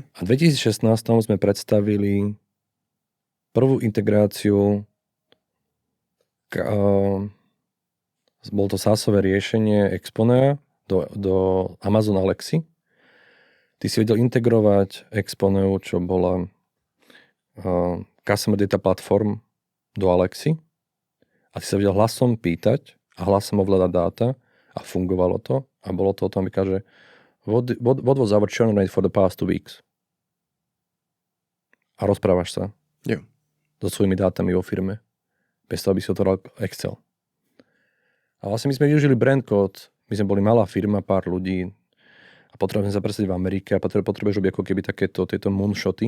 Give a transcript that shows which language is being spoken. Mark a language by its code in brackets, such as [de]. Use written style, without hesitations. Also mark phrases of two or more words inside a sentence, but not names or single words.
[sk] A v 2016 sme predstavili prvú integráciu bolo to SaaSové riešenie Exponea do Amazon Alexy. Ty si vedel integrovať Exponeu, čo bola [en] Customer Data Platform [sk] do Alexy a ty sa vedel hlasom pýtať a hlasom ovládať dáta a fungovalo to a bolo to o tom, že [en] what was our churn rate for the past 2 weeks? [sk] A rozprávaš sa so svojimi dátami vo firme bez toho, aby si otvoril Excel. A vlastne my sme využili [en] brand code, [sk] my sme boli malá firma, pár ľudí a potrebujeme sa presadiť v Amerike a potrebuješ robiť ako keby tieto moonshoty.